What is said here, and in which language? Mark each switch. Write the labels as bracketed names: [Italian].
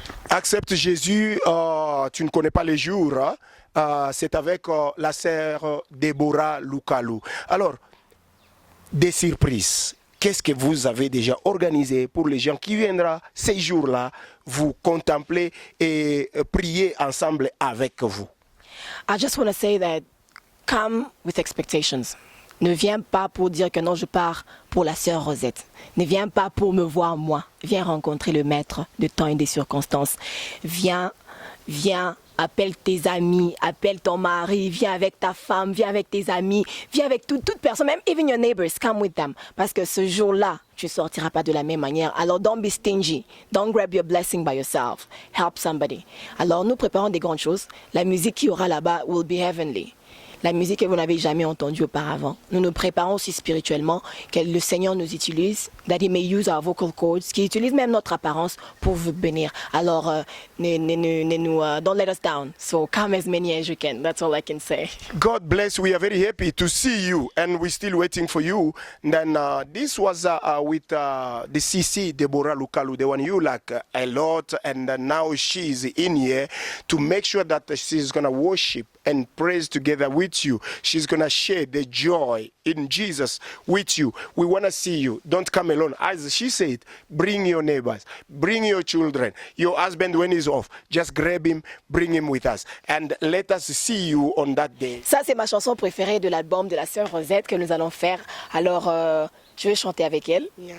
[French] Accepte Jésus, tu ne connais pas les jours. Hein? C'est avec la sœur Déborah Lukalu. Alors, des surprises. Qu'est-ce que vous avez déjà organisé pour les gens qui viendront ces jours-là vous contempler et prier ensemble avec vous? [English] I just want to say that come with expectations. [French] Ne viens pas pour dire que non, je pars pour la sœur Rosette. Ne viens pas pour me voir moi. Viens rencontrer le maître de temps et des circonstances. Viens, appelle tes amis, appelle ton mari, viens avec ta femme, viens avec tes amis, viens avec toute personne, même [English] even your neighbors, come with them. [French] Parce que ce jour-là, tu ne sortiras pas de la même manière. Alors, [English] don't be stingy. Don't grab your blessing by yourself. Help somebody. [French] Alors, nous préparons des grandes choses. La musique qu'il y aura là-bas [English] will be heavenly. [French] La musique que vous n'avez jamais entendue auparavant. Nous nous préparons aussi spirituellement, que le Seigneur nous utilise, [English] that He may use our vocal cords, [French] qu'il utilise même notre apparence pour vous bénir. Alors, [English] don't let us down. So come as many as you can. That's all I can say. God bless. We are very happy to see you, and we're still waiting for you. And then this was with the CC Deborah Lukalu, the one you like a lot, and now she's in here to make sure that she's gonna worship and praise together with you. She's going to share the joy in Jesus with you. We want to see you. Don't come alone. As she said, bring your neighbors, bring your children, your husband when he's off. Just grab him, bring him with us. And let us see you on that day. [French] Ça, c'est ma chanson préférée de l'album de la sœur Rosette que nous allons faire. Alors, tu veux chanter avec elle?